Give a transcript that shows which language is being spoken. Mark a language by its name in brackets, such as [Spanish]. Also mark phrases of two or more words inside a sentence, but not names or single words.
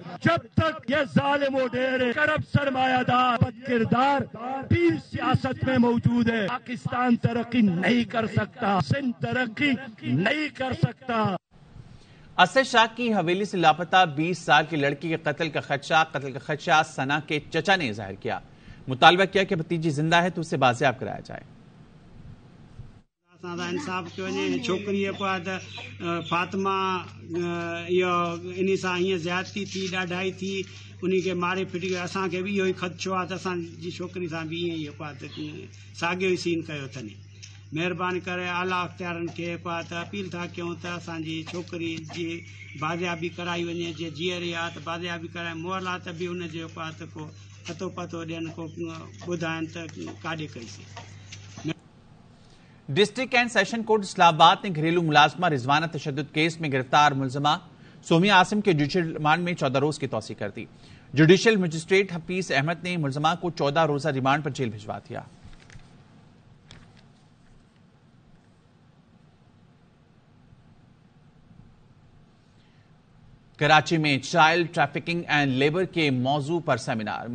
[Urdu] جب تک یہ ظالم و ڈیرے کرب سرمایہ دار بد کردار پیر سیاست میں موجود ہے، پاکستان ترقی نہیں کر سکتا، سندھ ترقی نہیں کر سکتا. اسد شاہ کی حویلی سے لاپتہ 20 سال کی لڑکی کے قتل کا خدشہ ثنا کے چچا نے ظاہر کیا. مطالبہ کیا کہ بھتیجی زندہ ہے تو اسے بازیاب کرایا جائے. [Sindhi] इंसाफ कयो वञे। छोकिरीअ फातिमा इहो इन सां हीअं ज़्यादती थी, ॾाढाई थी, उन खे मारे फिटी कयो। असांखे बि इहो ई ख़दशो आहे त असांजी छोकिरी सां बि ईअं ई साॻियो ई सीन कयो अथनि। महिरबानी करे आला अख़्तियारनि खे अपील था कयूं त असांजी छोकिरी जी बाज़ियाबी कराई वञे। जीअं जीअरी आहे त बाज़ियाबी कराए, मुअलात बि हुनजे को पतो ॾियनि, को ॿुधाइनि त काॾे कईसीं। [English] District and Session Court [Urdu] اسلام آباد نے گھریلو ملازمہ رضوانہ تشدد کیس میں گرفتار ملزمہ سومیہ عاصم کے [English] judicial remand [Urdu] میں 14 روز کی توسیع کر دی. [English] Judicial Magistrate [Urdu] حفیظ احمد نے ملزمہ کو 14 روزہ ریمانڈ پر جیل بھجوا دیا. کراچی میں [English] child trafficking and labour [Urdu] کے موضوع پر سیمینار.